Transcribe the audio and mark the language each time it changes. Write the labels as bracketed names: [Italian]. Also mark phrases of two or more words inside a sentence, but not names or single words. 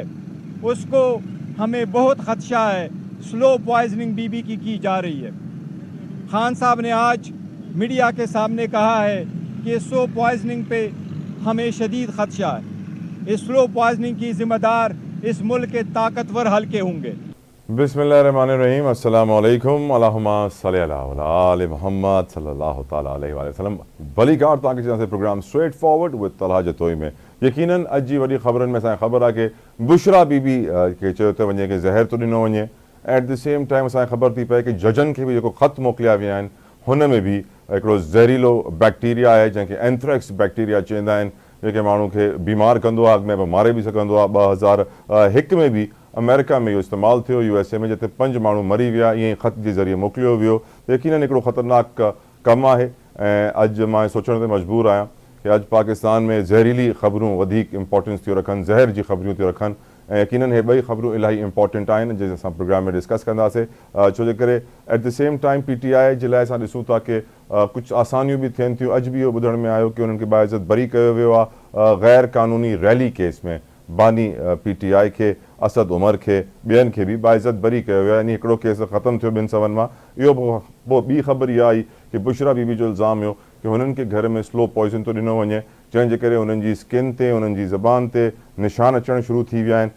[Urdu] اس کو ہمیں بہت خدشہ ہے, [English] slow poisoning [Urdu] بی بی کی جا رہی ہے. خان صاحب نے آج میڈیا کے سامنے کہا ہے کہ [English] slow poisoning [Urdu] پہ ہمیں شدید خدشہ ہے. اس [English] slow poisoning [Urdu] کی ذمہ دار اس ملک کے طاقتور حلقے ہوں گے. [Arabic] بسم الله الرحمن الرحيم، السلام عليكم، اللهم صل على آل محمد صلى الله تعالى عليه وسلم. [Sindhi] बलीकार ताकि से प्रोग्राम स्ट्रेट फॉरवर्ड विद तलहा जतोई में यकीनन अॼु जी वॾी ख़बरनि में असांखे ख़बर आहे कि बुशरा बीबी खे चयो थो वञे कि ज़हर तो ॾिनो वञे। [English] at the same time [Sindhi] असांखे ख़बर थी पए कि जजनि खे बि जेको ख़त मोकिलिया विया आहिनि हुन में बि हिकिड़ो ज़हरीलो बैक्टीरिया आहे जंहिंखे [English] anthrax bacteria [Sindhi] चवंदा आहिनि, जेके माण्हू खे बीमार कंदो आहे, अॻु में मारे बि सघंदो आहे। 2001 में बि अमेरिका में इहो इस्तेमालु थियो, USA में, जिते 5 माण्हू मरी विया। ईअं ख़त जे ज़रिए मोकिलियो वियो। यकीनन हिकिड़ो ख़तरनाक कमु आहे। ऐं अॼु मां सोचण ते मजबूर आहियां कि अॼु पाकिस्तान में ज़हरीली ख़बरूं वधीक इम्पोर्टेंस थियूं रखनि, ज़हर जी ख़बरूं थियूं रखनि। ऐं यकीनन हे ॿई ख़बरूं इलाही इंपॉर्टेंट आहिनि जंहिं असां प्रोग्राम में डिस्कस कंदासीं। छो जे करे [English] at the same time [Sindhi] PTI जे लाइ असां ॾिसूं था कि कुझु आसानियूं बि थियनि थियूं। अॼु बि इहो ॿुधण में आयो कि उन्हनि खे बाइज़त बरी कयो वियो आहे गैर क़ानूनी रैली केस में। बानी PTI खे, असद उमर खे, ॿियनि खे बि बाइज़त बरी कयो वियो आहे। यानी हिकिड़ो केस ख़तमु थियो 2 सवनि मां। इहो पोइ ॿी ख़बर इहा आई कि बुशरा बीबी जो इल्ज़ाम हुयो कि हुननि खे घर में [English] slow poison [Sindhi] तो ॾिनो वञे, जंहिंजे करे हुननि जी स्किन ते, हुननि जी ज़बान ते निशान अचणु शुरू थी विया आहिनि।